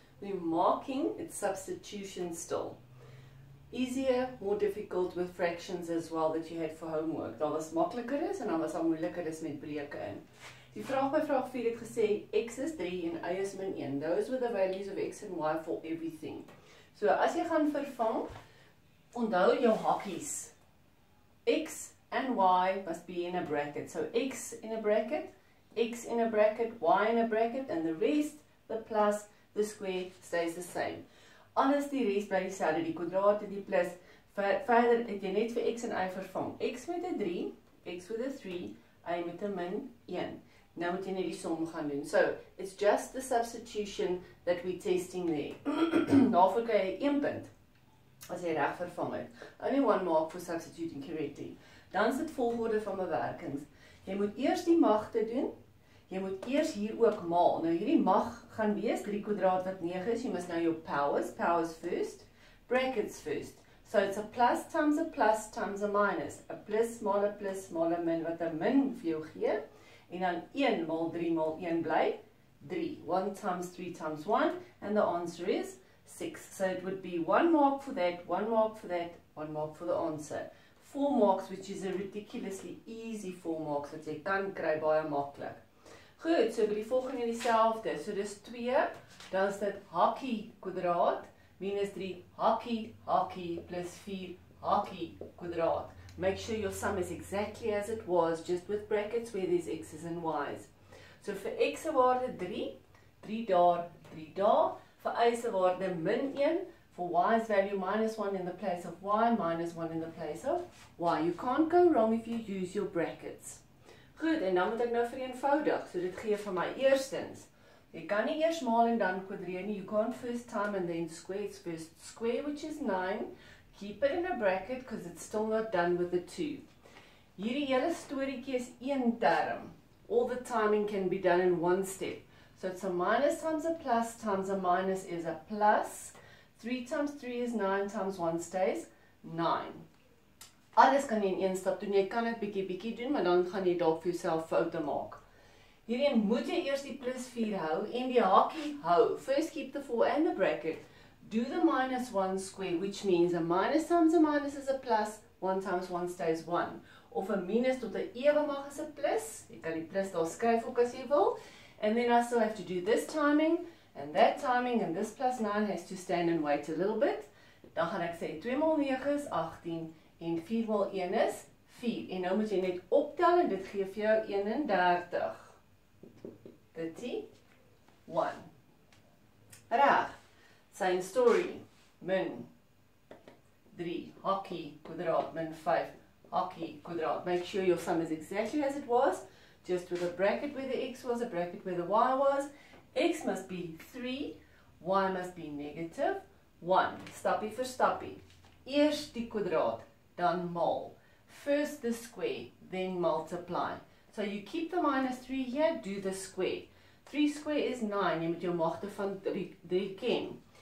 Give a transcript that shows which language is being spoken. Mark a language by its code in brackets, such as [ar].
[en] We're marking its substitution still. Easier, more difficult with fractions as well that you had for homework. [af] Daar was makliker is en dan was daar moeiliker is met breuke in. Die vraag by vraag 4 het gesê x is 3 en y is min 1. [en] Those were the values of x and y for everything. So [af] as jy gaan vervang, onthou jou hakkies. [en] X and y must be in a bracket. So x in a bracket, x in a bracket, y in a bracket, and the rest, the plus, the square, stays the same. [af] Alles die rest bly dieselfde, die kwadraat en die plus. Verder het jy net vir x en y vervang. X met 'n 3, x with 'n 3, y met 'n min 1. Nou moet jy net die som gaan doen. [en] So, it's just the substitution that we're testing there. [af] Daarvoor kry jy 1 punt as jy reg vervang het. [en] Only 1 mark for substituting correctly. [af] Dan is dit volgorde van bewerkings. Jy moet eers die magte doen. Jy moet eers hier ook maal. Nou hierdie mag gaan wees 3 kwadraat wat 9 is. Jy [en] must know your powers first, brackets first. So it's a plus times a minus. [af] A plus smaller min wat 'n min vir jou gee. En dan 1 maal 3 maal 1 bly 3. [en] 1 times 3 times 1 and the answer is 6. So it would be 1 mark for that, 1 mark for that, 1 mark for the answer. 4 marks, which is a ridiculously easy 4 marks [af] wat jy kan kry baie maklik. Goed, so by die volgende dieselfde. So dis 2, dan is dit hakkie kwadraat minus 3 hakkie plus 4 hakkie kwadraat. [en] Make sure your sum is exactly as it was, just with brackets where there's x's and y's. [af] So vir x se waarde 3, 3 daar, 3 daar. Vir y se waarde min 1, for y's value minus 1 in the place of y, minus 1 in the place of y. [en] You can't go wrong if you use your brackets. [af] Goed, en dan moet ek nou vereenvoudig. So dit gee vir my eerstens. Jy kan nie eers maal en dan kwadreer nie. [en] You can't first time and then square. It's first square, which is 9. Keep it in a bracket because it's still not done with the 2. [af] Hierdie hele storieetjie is een term. [en] All the timing can be done in one step. So it's a minus times a plus times a minus is a plus. 3 times 3 is 9 times 1 stays 9. [af] Alles kan jy in een stap doen. Jy kan dit bietjie doen, maar dan gaan jy dalk vir jouself foute maak. Hierin moet jy eers die plus 4 hou en die hakkie hou. [en] First keep the 4 and the bracket. Do the minus 1 square, which means a minus times a minus is a plus, 1 times 1 stays 1. [af] Of a minus tot 'n ewe mag is 'n plus. Jy kan die plus daar skryf ook as jy wil. [en] And then I still have to do this timing, and that timing, and this plus 9 has to stand and wait a little bit. [af] Dan gaan ek sê 2 maal 9 is 18, en 4 maal 1 is 4. En nou moet jy net optel, en dit gee vir jou 31. [en] 31. Reg. Same story. [af] Min 3 hakkie kwadraat min 5 hakkie kwadraat. [en] Make sure your sum is exactly as it was, just with a bracket where the x was, a bracket where the y was. X must be 3, y must be negative 1. [af] Stappie vir stappie. Eers die kwadraat, dan maal. [en] First the square, then multiply. So you keep the minus 3 here, do the square. 3 square is 9, [af] jy moet jou magte van 3 ken.